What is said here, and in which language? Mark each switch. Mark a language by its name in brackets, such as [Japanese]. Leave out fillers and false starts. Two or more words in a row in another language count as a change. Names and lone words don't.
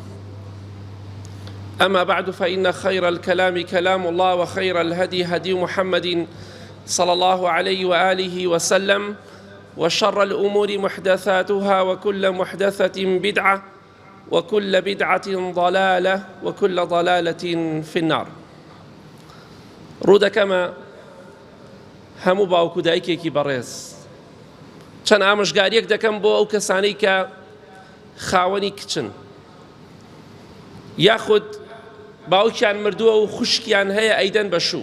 [Arabic] أما بعد، فإن خير الكلام كلام الله، وخير الهدي هدي محمد صلى الله عليه وآله وسلم، وشر الأمور محدثاتها، وكل محدثة بدعة، وكل بدعة ضلالة، وكل ضلالة في النار. [Central Kurdish] ڕوودەکەمە هەموو باوکو دایکێکی بەڕێز چەند ئامۆژگاریەک دەکەم بۆ ئەو کەسانەی کە خاوەنی کچن یاخود باوکیان مردووە و خوشکیان هەیە ئەیدەن بە شوو.